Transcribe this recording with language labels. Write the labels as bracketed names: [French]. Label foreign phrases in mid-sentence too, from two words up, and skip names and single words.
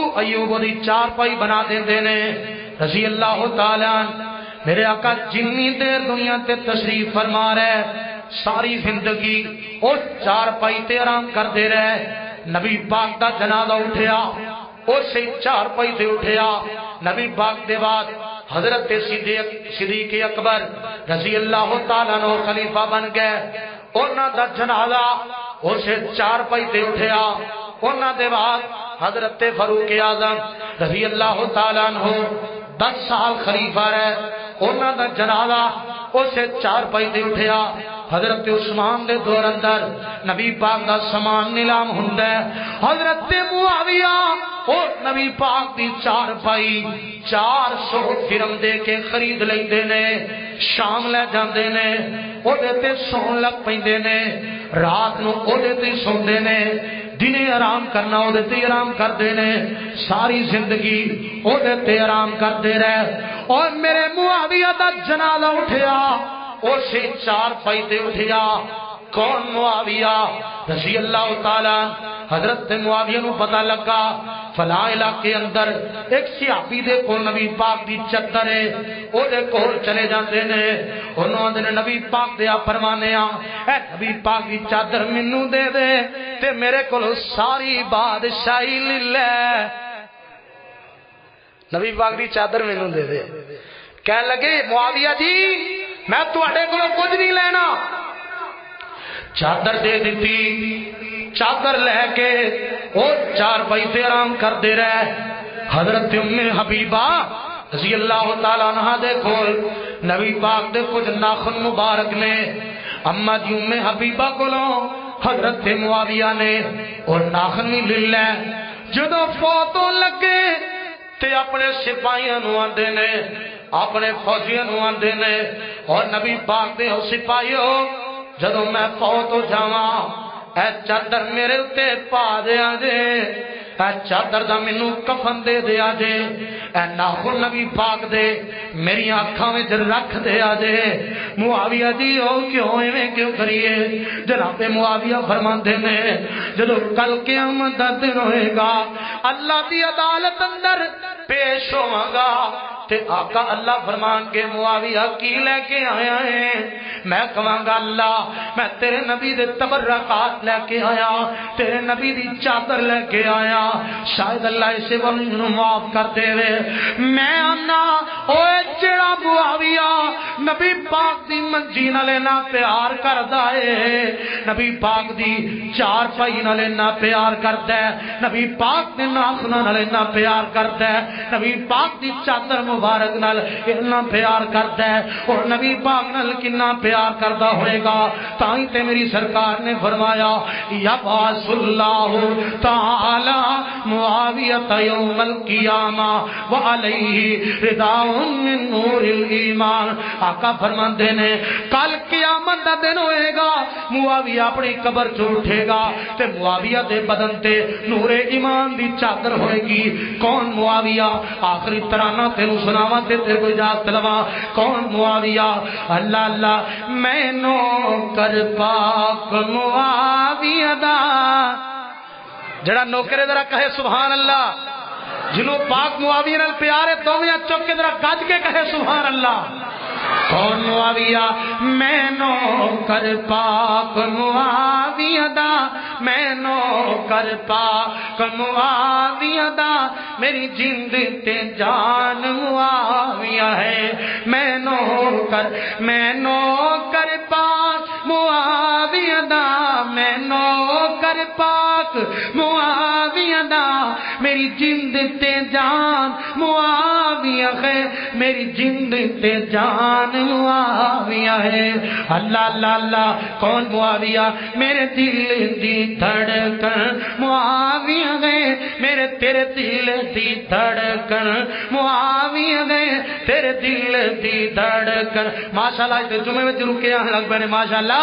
[Punjabi] ایوب دی 4 پائی بنا دے دینے، [Arabic] رضی اللہ تعالیٰ [Punjabi] میرے آقا جنی دیر دنیا تے تشریف فرما رہے، ساری زندگی اس 4 پائی تے آرام کر دے رہے، نبی پاک دا جنازہ اٹھیا، اسے 4 پائی تے اٹھیا، نبی پاک دے بعد حضرت صدیق اکبر [Arabic] رضی اللہ تعالیٰ عنہ [Punjabi] خلیفہ بن گئے، انہاں دا جنازہ اسے 4 پائی تے اٹھیا، انہاں دے بعد حضرت فاروق اعظم [Arabic] رضی اللہ تعالیٰ عنہ [Punjabi] 10 سال خلیفہ رہے، انہاں دا جنازہ اسے 4 پائی تے اٹھیا، حضرت عثمان دے دور اندر نبی پاک دا سامان نیلام ہوندا ہے، حضرت معاویہ اور نبی پاک دی 4 پائی 400 درہم دے کے خرید لیندے نے، شام لے جاندے نے، او دے تے سون لگ پیندے نے، رات نو او دے تے سوندے نے، دنے آرام کرنا او دے تے آرام کر دینے، ساری زندگی او دے تے آرام کر دے رہے، اور میرے معاویہ دا جنازہ اٹھیا، اسے 4 پائی تے اٹھیا، کون معاویہ [Arabic] رضی اللہ تعالیٰ، [Punjabi] حضرت معاویہ نو پتہ لگا فلاں علاقے اندر ایک صحابی دے کول نبی پاک دی چادر ہے، او دے کول چلے جاندے نے، انہوں نے نبی پاک دے فرمانے اے نبی پاک دی چادر مینوں دے دے تے میرے کول ساری بادشاہی لے لے، نبی پاک دی چادر مینوں دے دے، کہنے لگے معاویہ جی میں تواڈے کولوں کچھ نہیں لینا، چادر دے دیتی، چادر لے کے اور 4 پائی تے آرام کر دے رہے، حضرت ام حبیبہ [Arabic] رضی اللہ تعالیٰ عنہ [Punjabi] دے کول نبی پاک دے کچھ ناخن مبارک نے، اما جی ام حبیبہ کولوں حضرت معاویہ نے اور ناخن بھی لے لے، جدوں فوت ہون لگے تے اپنے سپاہیاں نو آندے نے، اپنے فوجیاں نو آندے نے، اور نبی پاک دے سپاہیو جدوں میں فوت ہو جاواں اے چادر میرے اتے پا دیا جے، اے چادر دا مینوں کفن دے دیا جے، اے ناخن نبی پاک دے میری آنکھاں وچ رکھ دیا جے۔ معاویہ جی او کیوں ایویں کیوں کریے؟ جناب معاویہ فرماندے نے جدوں کل قیامت دا دن ہوئے گا، اللہ دی عدالت اندر پیش ہوواں گا تے آقا اللہ فرمان کے معاویہ کی لے کے آیا ہے؟ میں کہاں گا اللہ میں تیرے نبی دے تبرکات لے کے آیا، تیرے نبی دی چادر لے کے آیا، شاید اللہ اسے ورنہ معاف کر دے وے۔ میں آنا اوے جڑا معاویہ نبی پاک دی منجی نال نہ پیار کردا ہے، نبی پاک دی 4 پائی نال نہ پیار کردا ہے، نبی پاک دے ناخناں نال نہ پیار کردا ہے، نبی پاک دی چادر مبارک نال اتنا پیار کرتا ہے، اور نبی پاک نال کنا پیار کرتا ہوئے گا، تائیں تے میری سرکار نے فرمایا [Arabic] یبعث اللہ تعالی معاویۃ یوم القیامہ وعلیہ رداء من نور الایمان۔ [Punjabi] آقا فرماندے نے کل قیامت دا دن ہوئے گا، معاویہ اپنی قبر چ اٹھے گا تے معاویہ دے بدن تے نور ایمان دی چادر ہوئے گی۔ کون معاویہ؟ آخری ترانہ تینوں سناواں تے تیرے کو اجازت لواں. کون معاویہ؟ اللہ اللہ میں نوکر پاک معاویہ دا. جڑا نوکر ذرا کہے [Arabic] سبحان اللہ. [Punjabi] جنوں پاک معاویہ نال پیار ہے دوویں چک کے ذرا گج کے کہے [Arabic] سبحان اللہ. [Punjabi] کون معاویہ؟ میں نوکر پاک معاویہ دا. میں نوکر پاک معاویہ دا. میری جند تے جان معاویہ ہے. میں نوکر پاک معاویہ دا. میں نوکر پاک معاویہ دا. میری جند تے جان معاویہ ہے. میری جند تے جان معاویہ ہے. اللہ اللہ اللہ کون معاویہ؟ میرے دل دی دھڑکن معاویہ ہے. میرے تیرے دل دی دھڑکن معاویہ ہے. تیرے دل دی دھڑکن ماشاءاللہ اس جمعے میں رکے آنے لگ پے ماشاءاللہ.